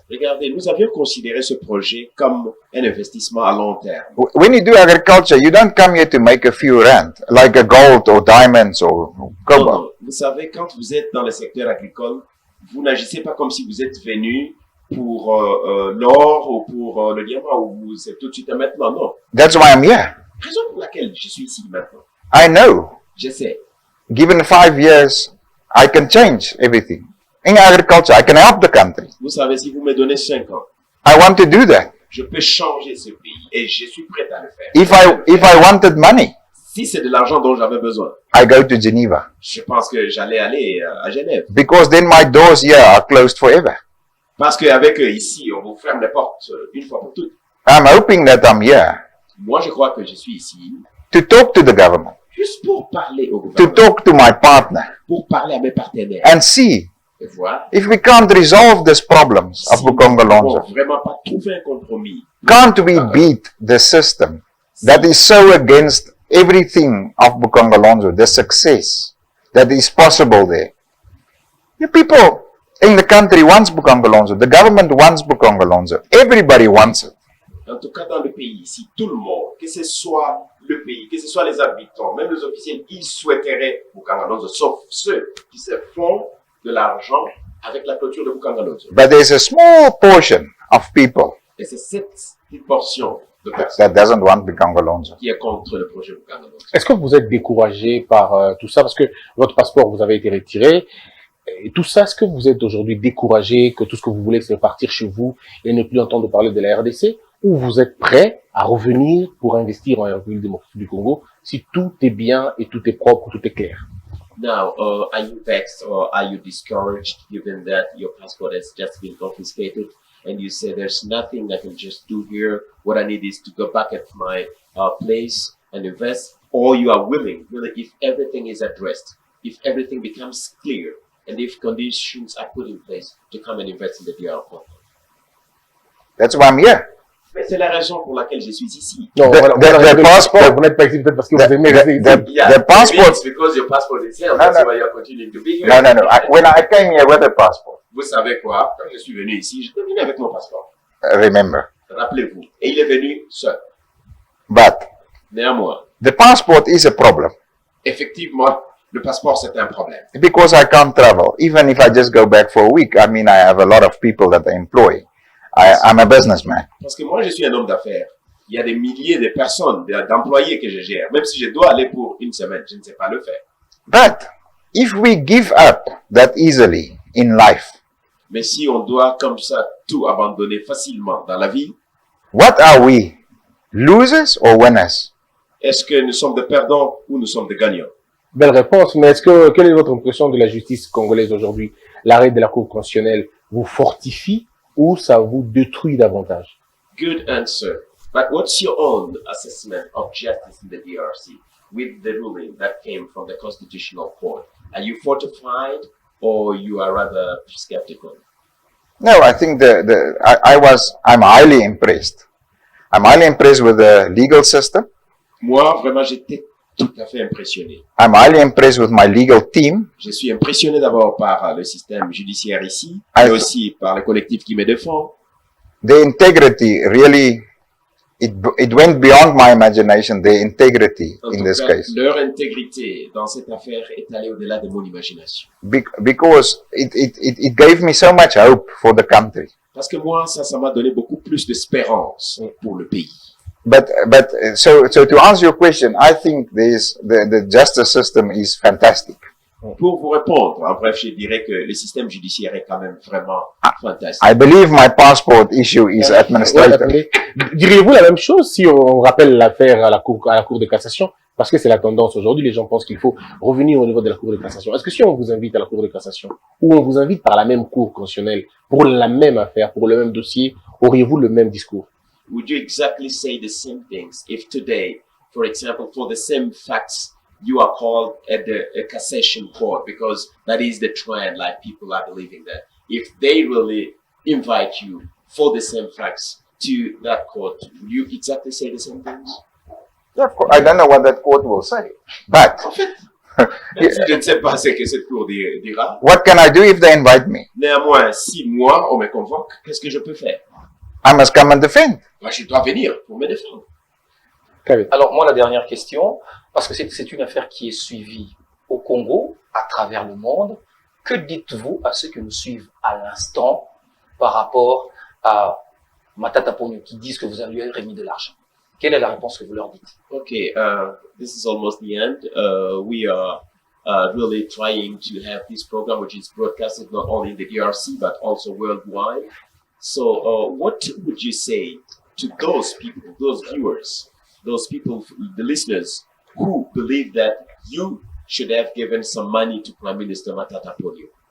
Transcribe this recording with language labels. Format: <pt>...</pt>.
<fr>Regardez, nous avions considéré ce projet comme un investissement à long terme.</fr> <en>When you do agriculture, you don't come here to make a few rand, like a gold or diamonds or cobalt.</en> <fr>Non, vous savez, quand vous êtes dans le secteur agricole, vous n'agissez pas comme si vous êtes venu pour l'or ou pour le diamant, ou c'est tout de suite et maintenant, non.</fr> <en>That's why I'm here.</en> <fr>Raison pour laquelle je suis ici maintenant.</fr> <en>I know.</en> <fr>Je sais.</fr> <en>Given 5 years, I can change everything. In agriculture, I can help the country.</en> <fr>Vous savez, si vous me donnez 5 ans,</fr> <en>I want to do that.</en> <fr>je peux changer ce pays et je suis prêt à le faire.</fr> <en>If I wanted money,</en> <fr>Si c'est de l'argent dont j'avais besoin,</fr> <en>I go to Geneva.</en> <fr>je pense que j'allais aller à Genève.</fr> <en>Because then my doors here are closed forever.</en> <fr>Parce qu'avec ici, on vous ferme les portes une fois pour toutes.</fr> <en>I'm hoping that I'm here</en> <fr>Moi, je crois que je suis ici</fr> <en>to talk to the government,</en> <fr>juste pour parler au</fr> <en>to</en> <fr>gouvernement,</fr> <en>talk to my partner,</en> <fr>pour parler à mes partenaires</fr> <en>and see</en> <fr>et voir</fr> <en>if we can't resolve these problems of</en> <fr>si nous ne</fr> <en>Bukangalonzo.</en> <fr>pouvons vraiment pas trouver un compromis.</fr> <en>Can't we beat the system that is so against everything of Bukangalonzo, the success that is possible there? The people in the country wants Bukangalonzo. The government wants Bukangalonzo. Everybody wants it.</en> <fr>En tout cas, dans le pays ici, tout le monde, que ce soit le pays, que ce soit les habitants, même les officiels, ils souhaiteraient Bukangalonzo, sauf ceux qui se font de l'argent avec la clôture de Bukangalonzo.</fr> <en>But there's a small portion of people</en> <fr>Et c'est cette petite portion de personnes</fr> <en>that doesn't want Bukangalonzo.</en> <fr>qui est contre le projet Bukangalonzo. Est-ce que vous êtes découragé par tout ça? Parce que votre passeport vous avez été retiré. Et tout ça, est-ce que vous êtes aujourd'hui découragé, que tout ce que vous voulez, c'est partir chez vous et ne plus entendre parler de la RDC? Ou vous êtes prêt à revenir pour investir en République démocratique du Congo si tout est bien et tout est propre, tout est clair?</fr> <en>Now, are you vexed or are you discouraged given that your passport has just been confiscated and you say there's nothing I can just do here? What I need is to go back at my place and invest. Or you are willing, really, if everything is addressed, if everything becomes clear, and if conditions are put in place to come and invest in the DR Congo. That's why I'm here.</en> <fr>Mais c'est la raison pour laquelle je suis ici. Non,</fr> <en>The passport,</en> <fr>vous n'êtes pas ici peut-être parce que vous aimez rester ici.</fr> <en>the passport. It's because your passport is here. That's why you're continuing to be here. No. When I came here with a passport,</en> <fr>Vous savez quoi? Quand je suis venu ici, je suis venu avec mon passeport.</fr> <en>remember.</en> <fr>Rappelez-vous. Et il est venu seul.</fr> <en>But</en> <fr>Néanmoins,</fr> <en>the passport is a problem</en> <fr>effectivement, le passeport, c'est un problème.</fr> <en>because I can't travel. Even if I just go back for a week, I mean, I have a lot of people that I employ. I'm a businessman.</en> <fr>Parce que moi, je suis un homme d'affaires. Il y a des milliers de personnes, d'employés que je gère. Même si je dois aller pour une semaine, je ne sais pas le faire.</fr> <en>But if we give up that easily in life,</en> <fr>Mais si on doit comme ça tout abandonner facilement dans la vie,</fr> <en>what are we? Losers or winners?</en> <fr>est-ce que nous sommes des perdants ou nous sommes des gagnants? Belle réponse, mais quelle est votre impression de la justice congolaise aujourd'hui? L'arrêt de la Cour constitutionnelle vous fortifie ou ça vous détruit davantage?</fr> <en>Good answer. But what's your own assessment of justice in the DRC with the ruling that came from the Constitutional Court? Are you fortified or you are rather skeptical? No, I think I'm highly impressed. I'm highly impressed with the legal system.</en> <fr>Moi, vraiment, j'étais tout à fait impressionné.</fr> <en>I'm highly impressed with my legal team.</en> <fr>Je suis impressionné d'abord par le système judiciaire ici, Ah, mais aussi par le collectif qui me défend.</fr> <en>The integrity really, it went beyond my imagination, the integrity</en> <fr>En</fr> <en>in</en> <fr>tout</fr> <en>this</en> <fr>cas,</fr> <en>case.</en> <fr>leur intégrité dans cette affaire est allée au-delà de mon imagination.</fr> <en>Because it gave me so much hope for the country.</en> <fr>Parce que moi, ça m'a donné beaucoup plus d'espérance pour le pays.</fr> <en>But so to answer your question, I think the justice system is fantastic. Pour vous répondre, en bref, je dirais que le système judiciaire est quand même vraiment fantastique. I believe my passport issue is administrative.</en> <fr>Diriez-vous la même chose si on rappelle l'affaire à la cour de cassation? Parce que c'est la tendance aujourd'hui, les gens pensent qu'il faut revenir au niveau de la Cour de cassation. Est-ce que si on vous invite à la Cour de cassation, ou on vous invite par la même Cour constitutionnelle, pour la même affaire, pour le même dossier, auriez-vous le même discours?</fr> <en>Would you exactly say the same things if today, for example, for the same facts, you are called at a cassation court because that is the trend, like people are believing that. If they really invite you for the same facts to that court, will you exactly say the same things? Yeah, of course. I don't know what that court will say, but</en> <fr>En fait, je ne sais pas ce que cette cour dira.</fr> <en>what can I do if they invite me?</en> <fr>Néanmoins, si moi, on me convoque, qu'est-ce que je peux faire?</fr> <en>I must come and defend.</en> <fr>Moi, je dois venir pour me défendre. Alors, moi, la dernière question, parce que c'est une affaire qui est suivie au Congo, à travers le monde. Que dites-vous à ceux qui nous suivent à l'instant par rapport à Matata Pogno qui disent que vous avez remis de l'argent? Quelle est la réponse que vous leur dites?</fr> <en>Okay, this is almost the end. We are really trying to have this program, which is broadcasted not only in the DRC, but also worldwide. So what would you say to those people, those viewers, those people, the listeners, who believe that you should have given some money to Prime Minister Matata Pogno?</en>